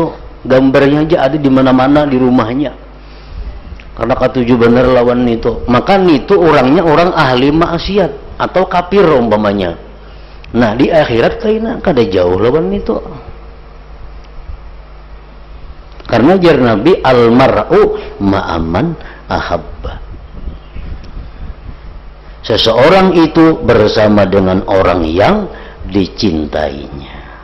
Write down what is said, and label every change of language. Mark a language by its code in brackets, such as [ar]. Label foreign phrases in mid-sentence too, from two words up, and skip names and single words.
[bjn] Gambarnya aja ada di mana-mana di rumahnya, karena katuju benar lawan itu. [id] Maka itu orangnya orang ahli maksiat atau kafir umpamanya. [bjn] Nah di akhirat kayaknya kada jauh lawan itu. [id] Karena jar Nabi [ar] المرء مع من أحب. [id] Seseorang itu bersama dengan orang yang dicintainya.